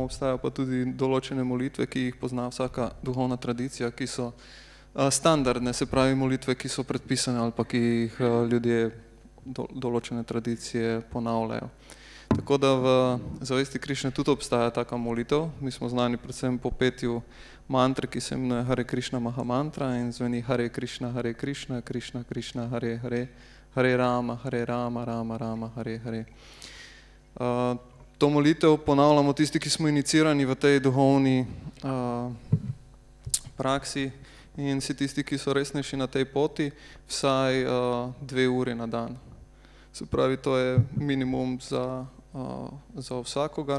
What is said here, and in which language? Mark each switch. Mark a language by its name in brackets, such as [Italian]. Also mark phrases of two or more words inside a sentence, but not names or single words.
[Slovenian] Obstajajo pa tudi določene molitve, ki jih pozna vsaka duhovna tradicija, ki so standardne, se pravi molitve, ki so predpisane ali pa ki jih ljudje določene tradicije ponavljajo. Tako da v zavesti Krišne tudi obstaja taka molitev. Mi smo znani predvsem po petju mantre, ki se imenuje Hare Krišna Maha Mantra in zveni Hare Krišna, Krišna Krišna, Hare Hare, Hare Rama, Rama Rama, Hare Hare. To molitev ponavljamo tisti, ki smo inicirani v tej duhovni praksi in vsi tisti, ki so resnejši na tej poti, vsaj 2 uri na dan. Se pravi, to je minimum za vsakogar.